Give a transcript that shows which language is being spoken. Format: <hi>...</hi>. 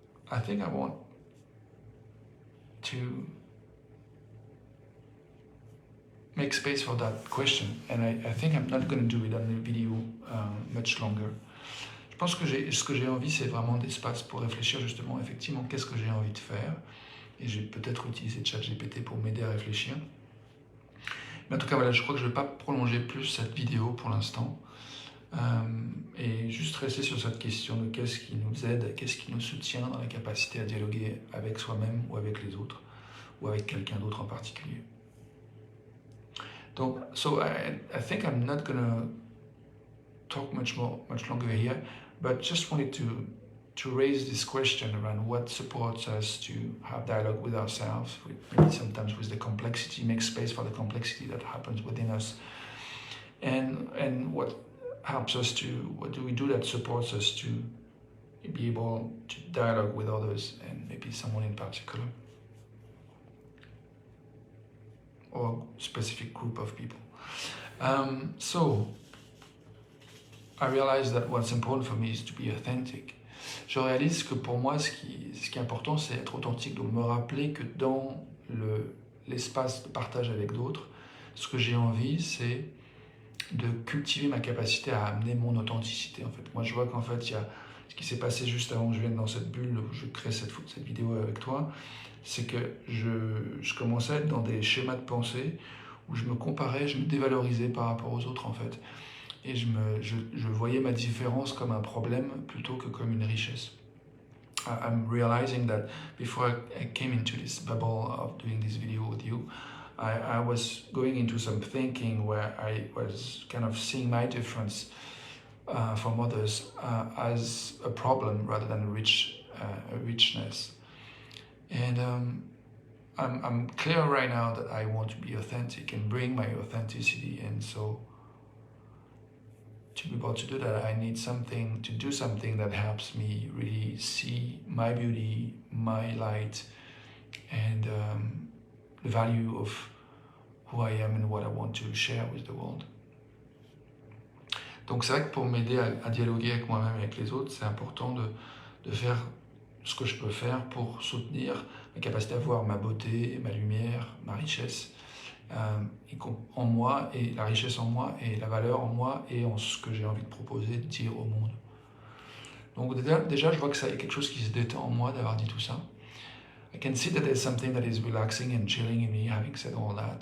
<en>I think I want to make space for that question, and I think I'm not going to do it on the video much longer.</en> <fr>Je pense que ce que j'ai envie, c'est vraiment d'espace pour réfléchir justement, effectivement, qu'est-ce que j'ai envie de faire. Et j'ai peut-être utilisé ChatGPT pour m'aider à réfléchir. Mais en tout cas, voilà, je crois que je ne vais pas prolonger plus cette vidéo pour l'instant. Et juste rester sur cette question de qu'est-ce qui nous aide, qu'est-ce qui nous soutient dans la capacité à dialoguer avec soi-même ou avec les autres, ou avec quelqu'un d'autre en particulier.</fr> <en>Donc, so I think I'm not gonna talk much longer here, but just wanted to raise this question around what supports us to have dialogue with ourselves, maybe sometimes with the complexity, make space for the complexity that happens within us, and what helps us to, what do we do that supports us to be able to dialogue with others, and maybe someone in particular, or a specific group of people. So I realize that what's important for me is to be authentic.</en> <fr>Je réalise que pour moi, ce qui est important, c'est être authentique, donc me rappeler que dans l'espace de partage avec d'autres, ce que j'ai envie, c'est de cultiver ma capacité à amener mon authenticité. En fait, moi, je vois qu'en fait, il y a ce qui s'est passé juste avant que je vienne dans cette bulle où je crée cette vidéo avec toi, c'est que je commençais à être dans des schémas de pensée où je me comparais, je me dévalorisais par rapport aux autres, en fait. Et je voyais ma différence comme un problème plutôt que comme une richesse.</fr> <en>I'm realizing that before I came into this bubble of doing this video with you, I was going into some thinking where I was kind of seeing my difference from others as a problem rather than a richness. And I'm clear right now that I want to be authentic and bring my authenticity, and so to be able to do that, I need to do something that helps me really see my beauty, my light, and the value of who I am and what I want to share with the world.</en> <fr>Donc c'est vrai que pour m'aider à dialoguer avec moi-même et avec les autres, c'est important de faire ce que je peux faire pour soutenir ma capacité à voir ma beauté, ma lumière, ma richesse en moi, et la richesse en moi, et la valeur en moi, et en ce que j'ai envie de proposer, de dire au monde. Donc déjà, je vois que ça y a quelque chose qui se détend en moi d'avoir dit tout ça.</fr> <en>I can see that there's something that is relaxing and chilling in me having said all that.</en>